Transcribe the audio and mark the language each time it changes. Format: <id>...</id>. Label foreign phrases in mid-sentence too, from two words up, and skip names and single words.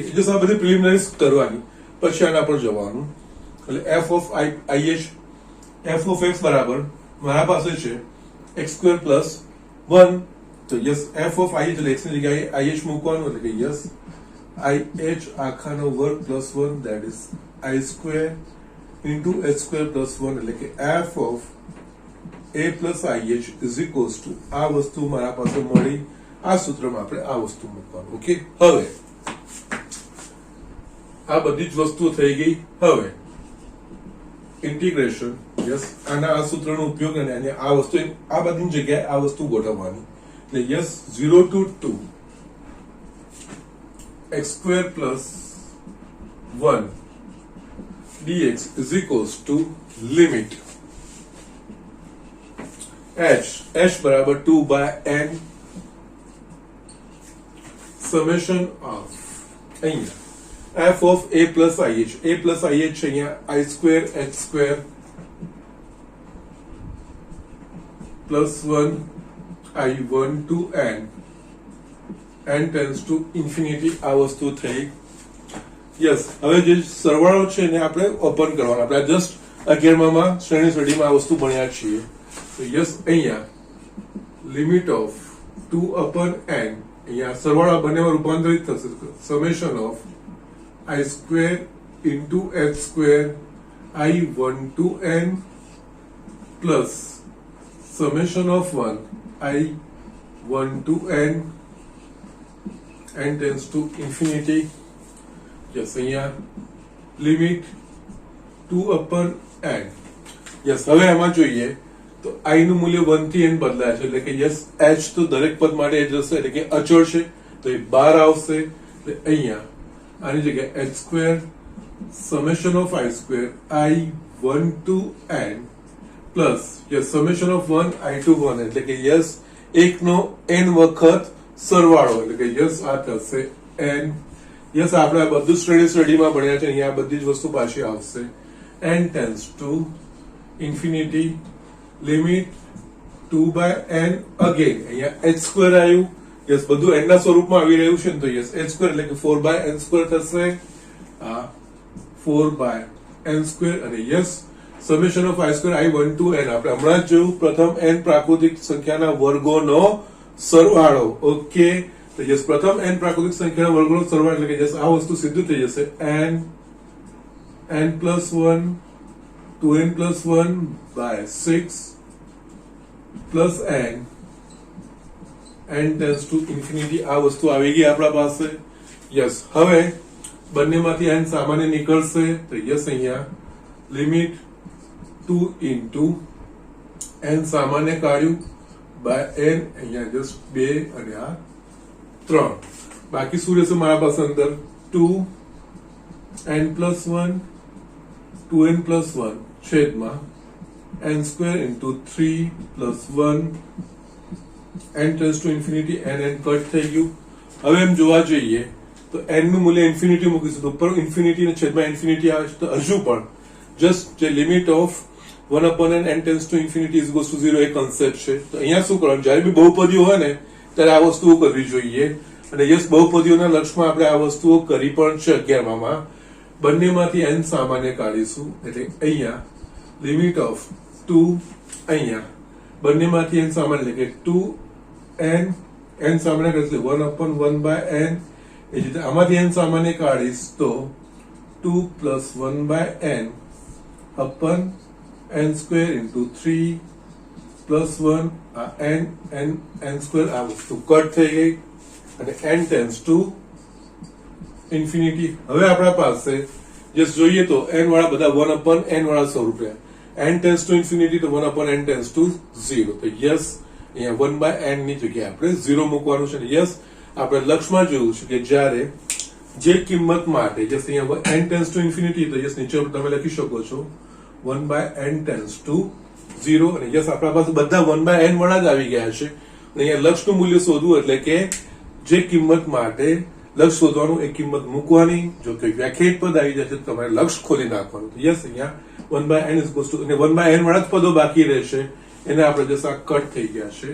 <gu>જસ્ટ આ બધી પ્રિલિમિનરીઝ કરવાની પછી આના પર જવાનું.</gu> <en>એટલે f of ih f of x</en> <gu>બરાબર મારા પાસે છે</gu> <en>x² plus 1.</en> <gu>તો યસ</gu> <en>f of ih</en> <gu>એટલે x ની જગ્યાએ ih મૂકવાનું એટલે કે યસ ih આખાનો વર્ગ પ્લસ 1</gu> <en>that is i² into h² plus 1</en> <gu>એટલે કે</gu> <en>f of a plus ih is equals to</en> <gu>આ વસ્તુ મારા પાસે મળી. આ સૂત્રમાં આપણે આ વસ્તુ મૂકવાનું. ઓકે હવે આ બધી જ વસ્તુ થઈ ગઈ. હવે</gu> <en>integration yes</en> <gu>આના આ સૂત્રનો ઉપયોગ અને આ વસ્તુ આ બધી જગ્યાએ આ વસ્તુ ગોઠવવાની.</gu> <en>એટલે યસ 0 to 2 x² plus 1 dx is equals to limit h બરાબર 2 by n summation of અહીંયા f of a plus ih</en> <gu>છે અહીંયા</gu> <en>i² h² plus 1 i1 to n tends to infinity.</en> <gu>આ વસ્તુ થઈ. યસ હવે જે સરવાળો છે એને આપણે ઓપન કરવાનો. આપણે જસ્ટ 11માં શ્રેણી સ્ટડીમાં આ વસ્તુ ભણ્યા છીએ. તો યસ અહીંયા</gu> <en>limit of 2 upon n</en> <gu>અહીંયા સરવાળા બંનેમાં રૂપાંતરિત થશે.</gu> <en>summation of i² into h² i1 to n plus summation of 1 i1 to n tends to infinity. યસ અહીંયા લિમિટ 2 upon n.</en> <gu>યસ હવે આમાં જોઈએ તો i નું મૂલ્ય 1 થી n બદલાય છે એટલે કે યસ h તો દરેક પદ માટે જ હશે એટલે કે અચળ છે તો એ 12 આવશે. એટલે અહીંયા આની જગ્યાએ</gu> <en>h² summation of i² i1 to n plus</en> <gu>યસ</gu> <en>summation of 1 i to 1</en> <gu>એટલે કે યસ એકનો n વખત સરવાળો એટલે કે યસ આ થશે n. યસ આપણે આ બધું સ્ટડીમાં ભણ્યા છે. અહીંયા બધી જ વસ્તુ પાછી આવશે.</gu> <en>n tends to infinity limit 2 by n again</en> <gu>અહીંયા h² આવ્યું. યસ બધું n ના સ્વરૂપમાં આવી રહ્યું છે ને તો યસ h² એટલે કે 4 by n² થશે. આ 4 by n² અને યસ</gu> <en>summation of i² i1 to n</en> <gu>આપણે હમણાં જ જોયું પ્રથમ n પ્રાકૃતિક સંખ્યાના વર્ગોનો સરવાળો. ઓકે તો યસ પ્રથમ n પ્રાકૃતિક સંખ્યાના વર્ગોનો સરવાળો એટલે કે યસ આ વસ્તુ સીધું થઈ જશે</gu> <en>n plus 1 2n plus 1 by 6 plus n tends to infinity.</en> <gu>આ વસ્તુ આવી ગઈ આપણા પાસે. યસ હવે બંનેમાંથી n સામાન્ય નીકળશે તો યસ અહીંયા</gu> <en>limit 2 into n</en> <gu>સામાન્ય કાઢ્યું by n અહીંયા જસ્ટ 2 અને આ 3 બાકી શું રહેશે મારા પાસે અંદર</gu> <en>2n plus 1 2n plus 1</en> <gu>છેદમાં</gu> <en>n² into 3 plus 1 n tends to infinity</en> <gu>n કટ થઈ ગયું. હવે એમ જોવા જઈએ તો n નું મૂલ્ય ઇન્ફિનિટી મૂકીશું તો ઉપર ઇન્ફિનિટી ને છેદમાં ઇન્ફિનિટી આવે તો હજુ પણ જસ્ટ જે</gu> <en>limit of 1 upon n tends to infinity is equals to 0</en> <gu>એ કન્સેપ્ટ છે. તો અહીંયા શું કરવાનું જ્યારે બી બહુપદીઓ હોય ને ત્યારે આ વસ્તુઓ કરવી જોઈએ અને યસ બહુપદીઓના લક્ષમાં આપણે આ વસ્તુઓ કરી પણ છે 11માં. બંનેમાંથી n સામાન્ય કાઢીશું એટલે અહીંયા</gu> <en>limit of 2</en> <gu>અહીંયા બંનેમાંથી n સામાન્ય એટલે કે 2n n સામાન્ય એટલે</gu> <en>1 upon 1 by n.</en> <gu>એ જ રીતે આમાંથી n સામાન્ય કાઢીશ તો</gu> <en>2 plus 1 by n upon n² into 3 plus 1 n²</en> <gu>આ વસ્તુ કટ થઈ ગઈ અને</gu> <en>n tends to infinity.</en> <gu>હવે આપણા પાસે જસ્ટ જોઈએ તો n વાળા બધા</gu> <en>1 upon n</en> <gu>વાળા સ્વરૂપે</gu> <en>n tends to infinity</en> <gu>તો</gu> <en>1 upon n tends to 0.</en> <gu>તો યસ અહીંયા</gu> <en>1 by n</en> <gu>ની જગ્યાએ આપણે 0 મૂકવાનું છે. યસ આપણે લક્ષમાં જોયું છે કે જ્યારે જે કિંમત માટે જસ્ટ અહીંયા</gu> <en>n tends to infinity</en> <gu>તો યસ નીચે તમે લખી શકો છો</gu> <en>1 by n tends to 0</en> <gu>અને યસ આપણા પાસે બધા</gu> <en>1 by n</en> <gu>વાળા જ આવી ગયા છે. અને અહીંયા લક્ષનું મૂલ્ય શોધવું એટલે કે જે કિંમત માટે લક્ષ શોધવાનું, એક કિંમત મૂકવાની. જો કોઈ વ્યાખ્યાયિત પદ આવી જાય છે તો તમારે લક્ષ ખોલી નાખવાનું. તો યસ, અહીંયા 1/n</gu> <en>is equals to,</en> <gu>અને 1/n વાળા જ પદો બાકી રહેશે, એને આપણે જસ્ટ આ કટ થઈ ગયા છે.</gu>